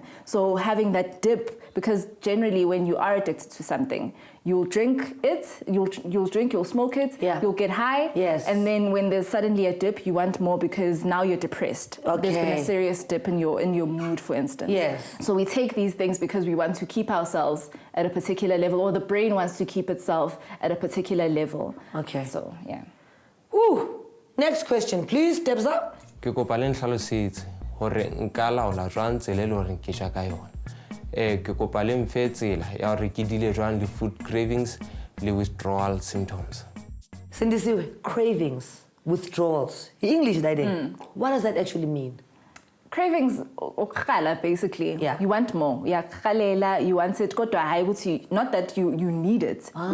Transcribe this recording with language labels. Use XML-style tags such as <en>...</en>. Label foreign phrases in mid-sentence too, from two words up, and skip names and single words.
<en>So having that dip, because generally when you are addicted to something, you'll drink it, you'll smoke it, you'll get high, and then when there's suddenly a dip, you want more because now you're depressed. There's been a serious dip in your mood, for instance. So we take these things because we want to keep ourselves at a particular level, or the brain wants to keep itself at a particular level. So yeah. Ooh. Next question, please, Tebza.</en> <st>Ke kopa le ntlhalosetse hore nka laola jwang tsela le hore ke ja ka yona. Ke kopa le mfe tsela ya hore ke dile jwang le</st> <en>food cravings</en> <st>le</st> <en>withdrawal symptoms. Sindisiwe, cravings, withdrawals. English, what does that actually mean? Cravings, basically. You want more. You want it. Not that you need it.</en>